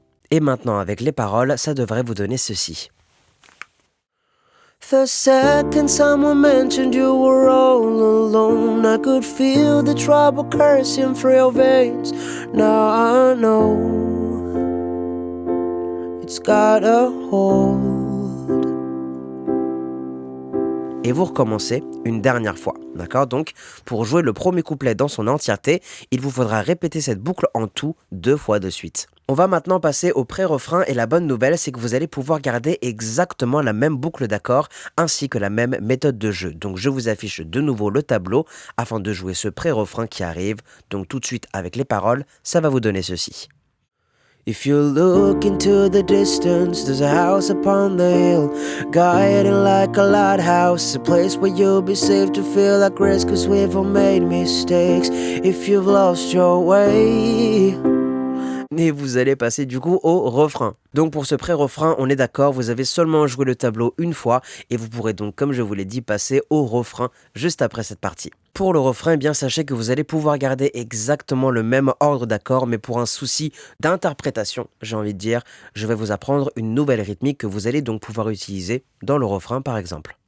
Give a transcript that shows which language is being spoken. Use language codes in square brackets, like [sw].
[fr] Et maintenant, avec les paroles, ça devrait vous donner ceci. [en] The second someone mentioned you were all alone, I could feel the trouble coursing through your veins. Now I know it's got a hold. [fr] Et vous recommencez une dernière fois, d'accord? Donc, pour jouer le premier couplet dans son entièreté, il vous faudra répéter cette boucle en tout 2 fois de suite. On va maintenant passer au pré-refrain et la bonne nouvelle, c'est que vous allez pouvoir garder exactement la même boucle d'accords ainsi que la même méthode de jeu. Donc, je vous affiche de nouveau le tableau afin de jouer ce pré-refrain qui arrive. Donc, tout de suite avec les paroles, ça va vous donner ceci. [en] If you look into the distance, there's a house upon the hill, guiding like a lighthouse, a place where you'll be safe to feel like rest, 'cause we've all made mistakes. If you've lost your way. [fr] Et vous allez passer du coup au refrain. Donc pour ce pré-refrain, on est d'accord, vous avez seulement joué le tableau une fois et vous pourrez donc, comme je vous l'ai dit, passer au refrain juste après cette partie. Pour le refrain, eh bien sachez que vous allez pouvoir garder exactement le même ordre d'accords, mais pour un souci d'interprétation, j'ai envie de dire, je vais vous apprendre une nouvelle rythmique que vous allez donc pouvoir utiliser dans le refrain par exemple.